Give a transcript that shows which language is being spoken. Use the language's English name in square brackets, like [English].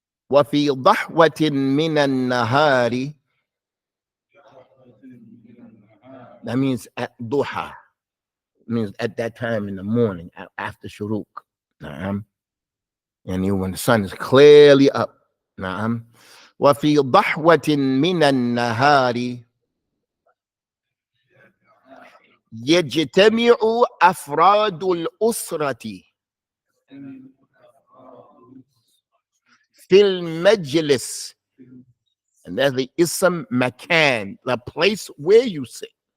[Arabic] وفي ضحوة من النهار. [English] That means at duha. means at that time in the morning after shuruk. Na'am. And when the sun is clearly up. Na'am. [Arabic] وفي ضحوة من النهار يجتمع أفراد الأسرة في المجلس. [English] And that's the ism makan, the place where you sit.